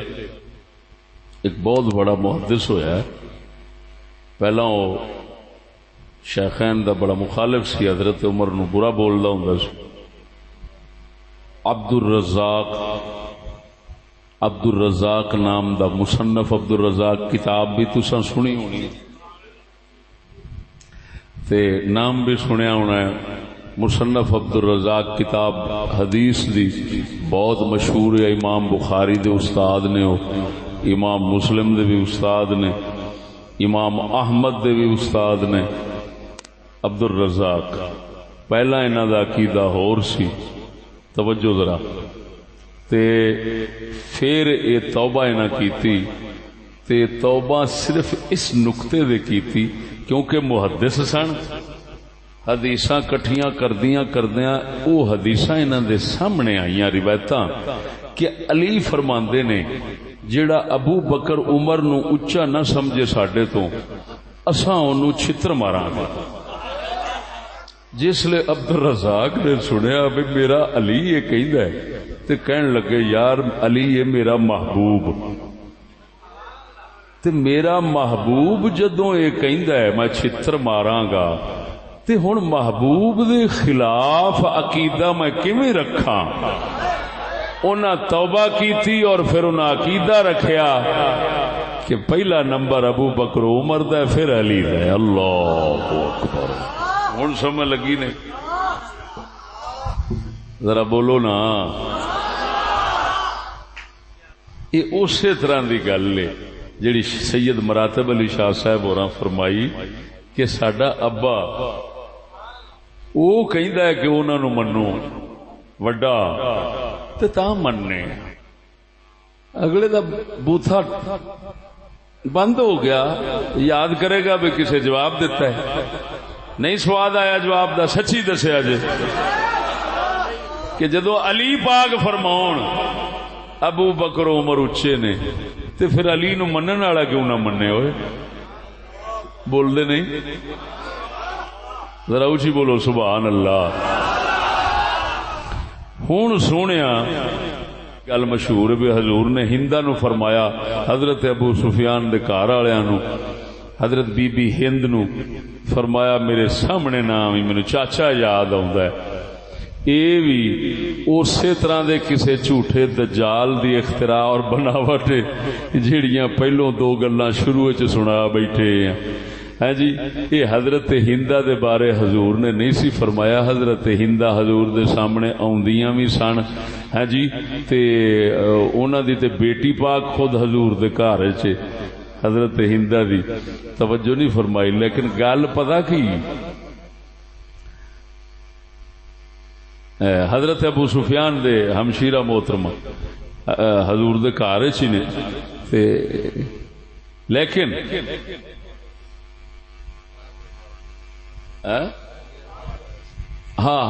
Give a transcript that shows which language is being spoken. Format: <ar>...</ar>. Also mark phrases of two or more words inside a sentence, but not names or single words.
<pa>ایک بہت بڑا محدث ہویا ہے، پہلا وہ شیخین دا بڑا مخالف سی، حضرت عمر نو برا بولدا ہوندا سی، عبد الرزاق نام دا مصنف عبد الرزاق کتاب بھی تساں سنی ہونی تے نام بھی سنیا ہونا ہے، مصنف عبد الرزاق کتاب حدیث دی بہت مشہور ہے، امام بخاری دے استاد نے، امام مسلم دے بھی استاد نے، امام احمد دے بھی استاد نے۔ عبد الرزاق پہلا انہاں دا عقیدہ ہور سی، توجہ ذرا، تے پھر یہ توبہ انہاں کیتی، تے توبہ صرف اس نقطے دے کیتی کیونکہ محدث سن، حدیثاں کٹھیاں کردیاں او حدیثاں انہاں دے سامنے آئیاں روایتاں کہ علی فرماندے نے جیڑا ابو بکر عمر نو اچا نہ سمجھے ساڈے تو اساں اونوں چھتر ماراں گے۔ جس لے عبد الرزاق نے سنیا بھی میرا علی یہ کہندا ہے تے کہن لگے یار علی یہ میرا محبوب، تے میرا محبوب جدوں یہ کہندا ہے میں چھتر ماراں گا تے ہن محبوب دے خلاف عقیدہ میں کیویں رکھاں؟ انہاں توبہ کیتی اور پھر انہاں عقیدہ رکھیا کہ پہلا نمبر ابو بکر عمر دا ہے پھر علی دا ہے۔</pa> <ar>اللہ اکبر،</ar> <pa>ہن سمجھ لگی نے؟ ذرا بولو نا۔ یہ اسی طرح دی گل ہے جڑی سید مراتب علی شاہ صاحب ہوراں فرمائی کہ ساڈا ابا وہ کہندا ہے کہ انہاں نو منو وڈا تے تاں مننے، اگلے دا بوتھا بند ہو گیا، یاد کرے گا بھی کسے جواب دیتا ہے، نہیں سواد آیا جواب دا، سچی دسیا جے کہ جدو علی پاک فرماؤن ابو بکر عمر اچے نے تے پھر علی نو منن والا کیوں نہ مننے ہوئے؟ بول دے نہیں؟ ذرا اچھی بولو</pa> <ar>سبحان اللہ۔</ar> <pa>ہوں سونیا گل مشہور بھی حضور نے ہندا نو فرمایا حضرت ابو سفیان دے گھر والےاں نو حضرت بی بی ہند نو فرمایا میرے سامنے نام ہی مینوں چاچا یاد آوندا ہے اے بھی اسی طرح دے کسے جھوٹے دجال دی اختراع اور بناوٹ جیڑیاں پہلوں دو گلاں شروع وچ سنا بیٹھے ہیں ہاں جی یہ حضرت ہندا دے بارے حضور نے نہیں سی فرمایا حضرت ہندا حضور دے سامنے آوندیاں بھی سن ہاں جی تے انہاں دی تے بیٹی پاک خود حضور دے گھر وچ حضرت ہندا دی توجہ نہیں فرمائی لیکن گل پتہ کی حضرت ابو سفیان دے ہمشیرہ محترمہ حضور دے گھر وچ نے تے لیکن ہاں</pa>